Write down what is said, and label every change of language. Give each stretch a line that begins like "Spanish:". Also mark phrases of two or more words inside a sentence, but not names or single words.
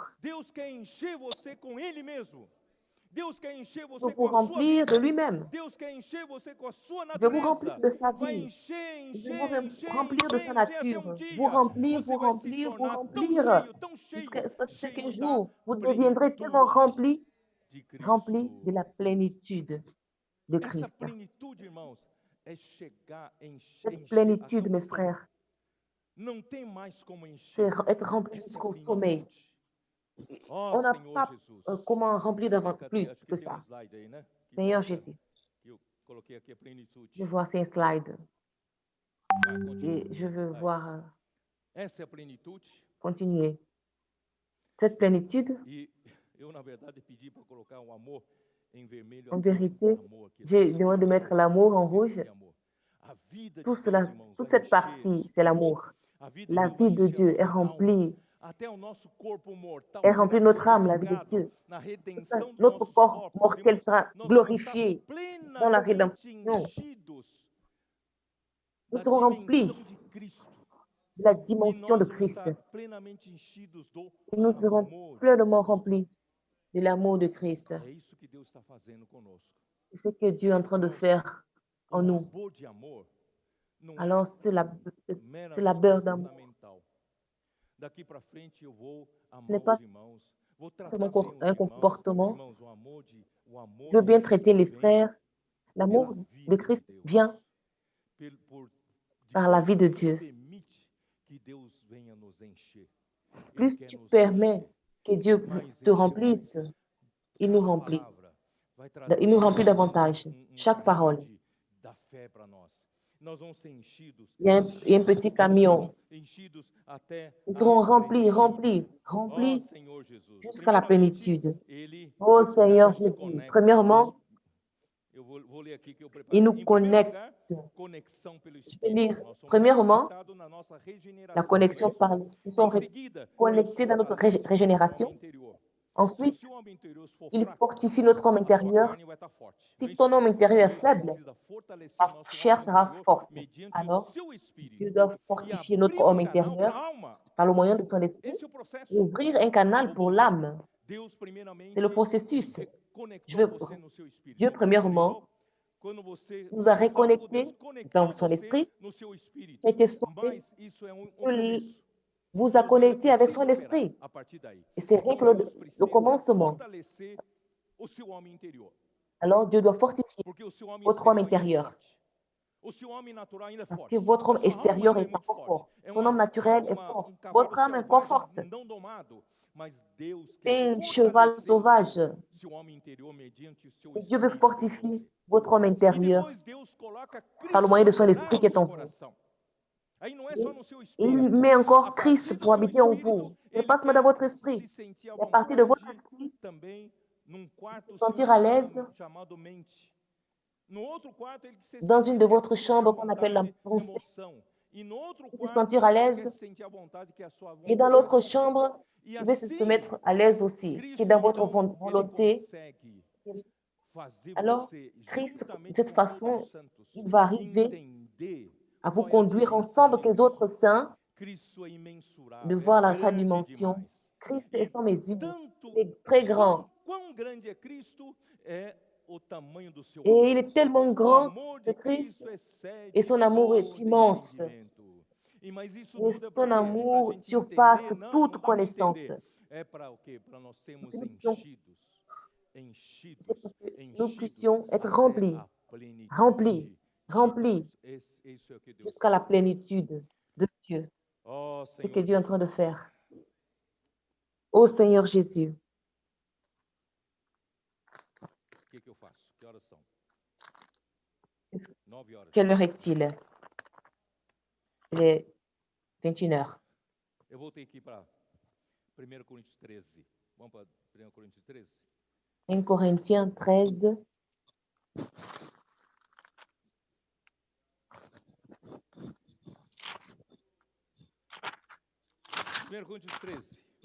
Portuguese: Deus quer encher você com Ele mesmo. Deus quer encher
French: Pour
Portuguese: você com
French: vous
Portuguese: a sua
French: remplir de
Portuguese: vida.
French: lui-même.
Portuguese: Deus quer encher você com a sua
French: Il veut vous remplir
Portuguese: natureza.
French: de sa
Portuguese: Vai
French: vie.
Portuguese: encher,
French: Il veut vous
Portuguese: encher, encher,
French: remplir de sa
Portuguese: encher, encher até um
French: nature. Vous
Portuguese: dia.
French: remplir,
Portuguese: Você
French: vous
Portuguese: vai se
French: remplir, vous
Portuguese: tornar
French: remplir.
Portuguese: tão
French: Jusqu'à
Portuguese: cheio,
French: ce qu'un
Portuguese: cheio da
French: jour, vous deviendrez tellement
Portuguese: plenitude de
French: rempli de
Portuguese: Cristo.
French: la plénitude de
Portuguese: Essa
French: Christ.
Portuguese: plenitude, irmãos, é chegar,
French: Cette
Portuguese: encher
French: plénitude,
Portuguese: até o
French: mes
Portuguese: topo.
French: frères,
Portuguese: Não tem mais como
French: c'est
Portuguese: encher
French: être rempli
Portuguese: essa
French: jusqu'au sommet.
Portuguese: plenitude. Ó
French: On n'a
Portuguese: Senhor
French: pas
Portuguese: Jesus.
French: comment remplir plus
Portuguese: Acho que
French: que
Portuguese: tem um
French: ça.
Portuguese: slide aí, né?
French: Seigneur Jésus,
Portuguese: Que eu coloquei aqui a plenitude.
French: je vois ces slides
Portuguese: Vai, continua.
French: et je veux
Portuguese: Vai.
French: voir
Portuguese: Essa é a plenitude.
French: continuer. Cette plénitude,
Portuguese: E eu, na verdade, pedi para colocar um amor em vermelho
French: en
Portuguese: aqui.
French: vérité,
Portuguese: Amor aqui.
French: j'ai demandé de mettre l'amour en rouge.
Portuguese: Amor. A vida
French: Tout
Portuguese: de Deus,
French: cela,
Portuguese: irmãos,
French: toute
Portuguese: vai
French: cette
Portuguese: encher
French: partie,
Portuguese: isso
French: c'est
Portuguese: tudo.
French: l'amour.
Portuguese: A vida de
French: La
Portuguese: Deus vai
French: vie de
Portuguese: encher a
French: Dieu est
Portuguese: nossa alma.
French: remplie,
Portuguese: Até o nosso corpo mortal
French: est
Portuguese: será
French: remplie notre âme, la vie de
Portuguese: glorificado
French: Dieu.
Portuguese: na redenção dos
French: Notre
Portuguese: nossos
French: corps
Portuguese: corpos.
French: mortel
Portuguese: Irmãos,
French: sera
Portuguese: nós vamos estar
French: glorifié dans la
Portuguese: plenamente
French: rédemption.
Portuguese: enchidos
French: Nous
Portuguese: da
French: serons remplis
Portuguese: dimensão de Cristo.
French: de la
Portuguese: E
French: dimension de
Portuguese: nós vamos
French: Christ.
Portuguese: estar plenamente enchidos do
French: Et nous serons
Portuguese: amor de
French: pleinement
Portuguese: Cristo.
French: remplis de l'amour de Christ.
Portuguese: É isso que Deus está fazendo conosco.
French: C'est ce que Dieu est en train de
Portuguese: Irmãos,
French: faire
Portuguese: o
French: en nous.
Portuguese: labor de amor não
French: Alors, c'est la
Portuguese: meramente
French: beurre d'amour.
Portuguese: comportamental. Daqui para frente eu vou
French: n'est
Portuguese: amar
French: pas
Portuguese: os irmãos, vou tratar
French: seulement
Portuguese: bem os
French: un
Portuguese: irmãos.
French: comportement.
Portuguese: Irmãos, o amor
French: Je veux
Portuguese: de
French: bien
Portuguese: Cristo
French: traiter les
Portuguese: vem
French: frères.
Portuguese: pela
French: L'amour de
Portuguese: vida
French: Christ
Portuguese: de Deus.
French: vient par la vie de Dieu.
Portuguese: Permite que Deus venha nos encher. Ele
French: Plus
Portuguese: quer
French: tu
Portuguese: nos
French: permets
Portuguese: encher.
French: que Dieu
Portuguese: Mais
French: te
Portuguese: encher
French: remplisse,
Portuguese: mais.
French: il nous
Portuguese: Cada
French: remplit.
Portuguese: palavra vai trazer
French: Il nous remplit davantage. Chaque parole.
Portuguese: brinde da fé para nós. Nós vamos ser enchidos.
French: Il y a un petit camion.
Portuguese: Enchidos até
French: Nous serons
Portuguese: a
French: remplis,
Portuguese: plenitude.
French: remplis,
Portuguese: Ó
French: remplis
Portuguese: Senhor Jesus.
French: jusqu'à la
Portuguese: Primeiramente,
French: plénitude.
Portuguese: ele
French: Oh Seigneur
Portuguese: nos
French: Jésus,
Portuguese: conecta.
French: premièrement,
Portuguese: Eu vou ler aqui que eu preparei.
French: il nous
Portuguese: Em primeiro
French: connecte.
Portuguese: lugar, conexão pelo
French: Je vais
Portuguese: Espírito.
French: lire.
Portuguese: Nós somos
French: Premièrement,
Portuguese: conectados na nossa
French: la
Portuguese: regeneração.
French: connexion par nous
Portuguese: Em
French: sommes
Portuguese: seguida,
French: connectés dans notre régénération.
Portuguese: interior.
French: Ensuite,
Portuguese: Se o homem interior for
French: il
Portuguese: fraco,
French: fortifie notre homme
Portuguese: a sua
French: intérieur.
Portuguese: carne vai estar forte.
French: Si ton homme intérieur est faible,
Portuguese: Deus precisa fortalecer
French: ta
Portuguese: nosso
French: chair
Portuguese: homem
French: sera
Portuguese: interior
French: forte.
Portuguese: mediante
French: Alors,
Portuguese: o seu espírito.
French: Dieu doit
Portuguese: E
French: fortifier
Portuguese: abrir
French: notre homme
Portuguese: canal para a
French: intérieur
Portuguese: alma.
French: par le moyen de son esprit
Portuguese: Esse é o processo.
French: et ouvrir un canal pour l'âme.
Portuguese: Deus primeiramente
French: C'est le processus. Je
Portuguese: conectou
French: veux-
Portuguese: você no seu espírito.
French: Dieu, premièrement,
Portuguese: Quando você
French: nous a
Portuguese: foi salvo,
French: reconnectés
Portuguese: Deus conectou
French: dans son
Portuguese: você
French: esprit,
Portuguese: no seu espírito.
French: tu as été sauvé,
Portuguese: Mas isso é começo.
French: vous a
Portuguese: Deus ainda
French: connecté avec
Portuguese: precisa
French: son
Portuguese: operar
French: esprit.
Portuguese: a partir daí.
French: Et c'est rien que
Portuguese: Então, Deus
French: le
Portuguese: precisa
French: commencement.
Portuguese: fortalecer o seu homem interior.
French: Alors Dieu doit fortifier
Portuguese: Porque o seu homem
French: votre homme
Portuguese: exterior ainda é
French: intérieur.
Portuguese: forte. O seu homem natural ainda é
French: Parce
Portuguese: forte.
French: que votre homme
Portuguese: A sua
French: extérieur
Portuguese: alma
French: est
Portuguese: ainda é
French: encore
Portuguese: muito
French: fort.
Portuguese: forte. É
French: Ton homme naturel est
Portuguese: uma-
French: fort.
Portuguese: cavalo
French: Votre âme est encore forte.
Portuguese: selvagem não domado, mas Deus
French: C'est
Portuguese: quer
French: un cheval
Portuguese: fortalecer
French: sauvage.
Portuguese: seu homem interior mediante o seu
French: Et Dieu veut
Portuguese: espírito em
French: fortifier
Portuguese: você.
French: votre homme
Portuguese: E
French: intérieur
Portuguese: depois Deus coloca
French: par le
Portuguese: Cristo
French: moyen de
Portuguese: para
French: son
Portuguese: morar
French: esprit
Portuguese: no
French: qui est
Portuguese: seu
French: en vous.
Portuguese: coração. Aí não é só no seu
French: Et
Portuguese: espírito.
French: il met
Portuguese: A
French: encore
Portuguese: partir
French: Christ
Portuguese: do
French: pour
Portuguese: seu
French: habiter en
Portuguese: espírito,
French: vous. Ce n'est
Portuguese: ele
French: pas seulement dans
Portuguese: quer
French: votre esprit.
Portuguese: se sentir à
French: Et à partir de votre
Portuguese: vontade
French: esprit,
Portuguese: também num quarto
French: se
Portuguese: seu
French: sentir à l'aise
Portuguese: chamado mente. No outro quarto ele se
French: dans une de
Portuguese: quer
French: votre
Portuguese: se sentir à
French: chambre qu'on appelle la
Portuguese: vontade,
French: pensée.
Portuguese: emoção. E no outro
French: Il veut se
Portuguese: quarto
French: sentir à
Portuguese: ele
French: l'aise.
Portuguese: quer se sentir à vontade que é a sua
French: Et dans
Portuguese: vontade.
French: l'autre chambre,
Portuguese: E
French: il veut se
Portuguese: assim,
French: mettre à l'aise aussi, qui est
Portuguese: Cristo
French: dans votre
Portuguese: então, ele
French: volonté.
Portuguese: consegue fazer
French: Alors,
Portuguese: você,
French: Christ, de
Portuguese: juntamente
French: cette
Portuguese: com todos
French: façon,
Portuguese: os santos,
French: il va arriver
Portuguese: entender
French: à vous
Portuguese: qual é a
French: conduire
Portuguese: dimensão
French: ensemble
Portuguese: de
French: avec les
Portuguese: Cristo.
French: autres saints
Portuguese: Cristo é
French: de
Portuguese: imensurável,
French: voir
Portuguese: é
French: sa
Portuguese: grande
French: dimension.
Portuguese: demais.
French: Christ
Portuguese: E
French: est sans mesure,
Portuguese: tanto,
French: il est très grand.
Portuguese: quão grande é Cristo é o tamanho do seu
French: Et
Portuguese: amor.
French: il est tellement
Portuguese: O
French: grand,
Portuguese: amor
French: ce
Portuguese: de
French: Christ,
Portuguese: Cristo excede
French: et son amour est
Portuguese: todo
French: immense.
Portuguese: entendimento. E mas isso
French: Et
Portuguese: tudo é
French: son
Portuguese: para quê? Para a
French: amour
Portuguese: gente
French: surpasse
Portuguese: entender? Não,
French: toute
Portuguese: não dá para
French: connaissance.
Portuguese: entender. É para o quê? Para nós sermos
French: Que nous puissions-
Portuguese: enchidos, enchidos,
French: C'est pour que nous
Portuguese: enchidos
French: puissions être
Portuguese: até
French: remplis,
Portuguese: a plenitude
French: remplis,
Portuguese: de
French: remplis
Portuguese: Deus. Isso é o que Deus
French: jusqu'à la
Portuguese: quer.
French: plénitude de Dieu.
Portuguese: Oh,
French: Ce
Portuguese: Senhor
French: que Dieu est en train de
Portuguese: Jesus.
French: faire. Ô Seigneur Jésus,
Portuguese: O que eu faço? Que horas são? Isso. 9 horas.
French: quelle heure est-il? Il est 21h.
Portuguese: Eu voltei aqui para 1 Coríntios 13. Vamos para 1 Coríntios 13?
French: 1 Corinthiens 13.
Portuguese: 1 Coríntios 13.